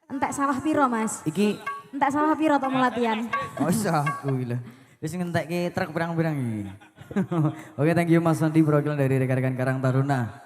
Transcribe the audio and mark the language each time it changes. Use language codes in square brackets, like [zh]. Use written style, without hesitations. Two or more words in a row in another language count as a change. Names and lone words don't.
[jv] entek sawah piro Mas? Iki Entek sawah piro tok mau latihan? [id] oh iya aku gila. [jv] Wis ngentekke truk pirang-pirang iki. [id] Oke, [en] thank you [id] Mas Sandi perwakilan dari rekan-rekan Karang Taruna.